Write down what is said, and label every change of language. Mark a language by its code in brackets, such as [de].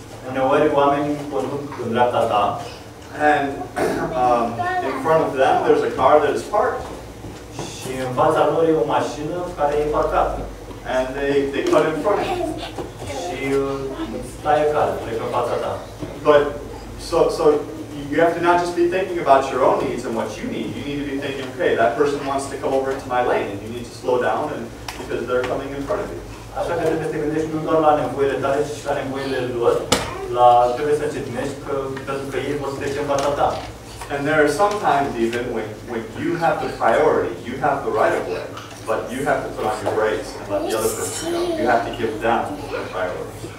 [ro] Uneori oamenii conduc în dreapta ta. [en] And in front of them, there's a car that is parked. [ro] Și în fața lor e o mașină care e parcată. [en] And they cut in front of you. [ro] Și stai acasă, trec în fața ta. [en] But so you have to not just be thinking about your own needs and what you need. You need to be thinking, okay, that person wants to come over into my lane, and you need to slow down, and because they're coming in front of you. [ro] Așa că trebuie să te gândești nu doar la nevoile tale, ci și la nevoile lor. Trebuie să încetinești pentru că ei vor să trece în fața ta. [en] And there are sometimes even when you have the priority, you have the right of way, but you have to put on your brakes and let the other person go. You have to give them the priority.